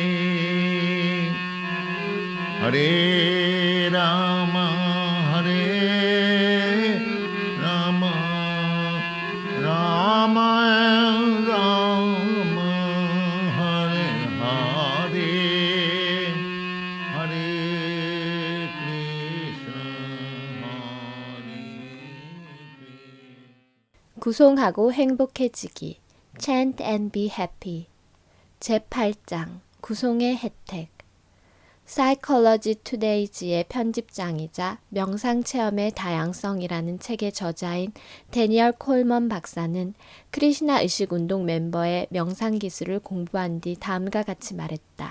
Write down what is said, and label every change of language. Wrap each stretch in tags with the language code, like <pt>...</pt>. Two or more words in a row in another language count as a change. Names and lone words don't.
<sa>Hare Rama, Hare Rama, Rama Rama, Hare Hare, Hare Krishna, Hare Krishna.</sa> <ko>구송하고 행복해지기.</ko> <en>Chant and be happy.</en> <ko>제8장 구송의 혜택. Psychology Today's 편집장이자 명상체험의 다양성이라는 책의 저자인 데니얼 콜먼 박사는 크리시나 의식운동 멤버의 명상기술을 공부한 뒤 다음과 같이 말했다.</ko>